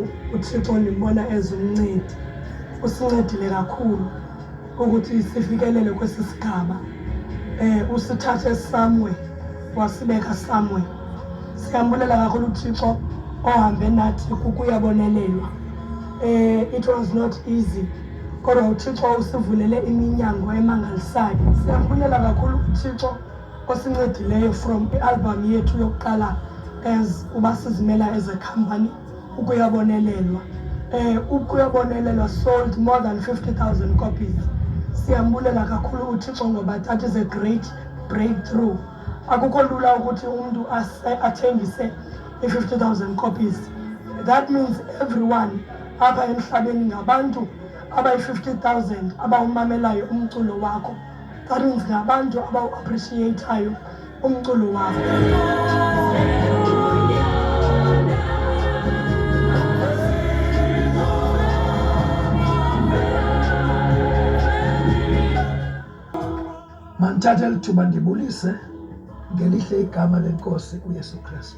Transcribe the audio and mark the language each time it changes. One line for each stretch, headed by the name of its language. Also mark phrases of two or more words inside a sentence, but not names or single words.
Xhosa: uThixo ndimbona ezumncedi, usincedile kakhulu ukuthi sifikelele kwesi sigaba. Usithathe somewhere wasibeka somewhere. Siyambulela kakhulu uThixo ohambe nathi kukuyabonelelwa.
English: It was not easy,
Xhosa: kodwa uThixo usivulele iminyango emangalisayo. Siyambulela kakhulu uThixo osincedileyo from i-album yethu yokuqala as uba sizimela
English: as a company
Xhosa: ukuyabonelelwa.
English: Ukuyabonelelwa sold more than 50,000 copies.
Xhosa: Siyambulela kakhulu uThixo ngoba
English: that is a great breakthrough.
Xhosa: Akukho lula ukuthi umuntu athengise i-50,000 copies.
English: That means everyone
Xhosa: apha emhlabeni ngabantu abayi-50,000 abawumamelayo umculo wakho.
English: That means
Xhosa: ngabantu abawu-appreciateayo umculo wakho. Mandithathe lithuba ndibulise ngelihle igama leNkosi uYesu Kristu.